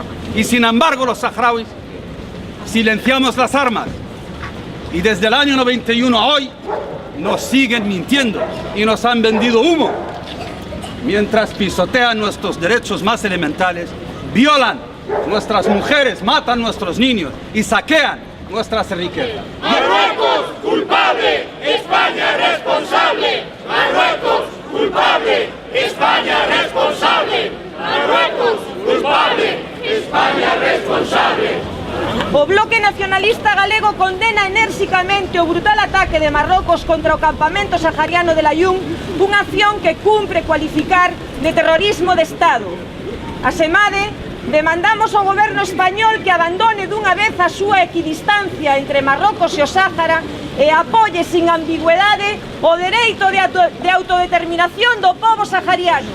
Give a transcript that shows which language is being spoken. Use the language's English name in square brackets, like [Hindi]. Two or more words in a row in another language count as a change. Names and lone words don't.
[Spanish] Y sin embargo los saharauis silenciamos las armas y desde el año 91 a hoy nos siguen mintiendo y nos han vendido humo, mientras pisotean nuestros derechos más elementales, violan nuestras mujeres, matan nuestros niños y saquean nuestras riquezas. Marruecos culpable, España responsable. Marruecos culpable, España responsable. Marruecos culpable, España responsable. [Galician] O Bloque Nacionalista Galego condena enerxicamente o brutal ataque de Marrocos contra o campamento sahariano de Layún, unha acción que cumpre cualificar de terrorismo de Estado. Asemade, demandamos ao goberno español que abandone dunha vez a súa equidistancia entre Marrocos e o Sáhara e apoie sin ambigüedade o dereito de autodeterminación do pobo sahariano.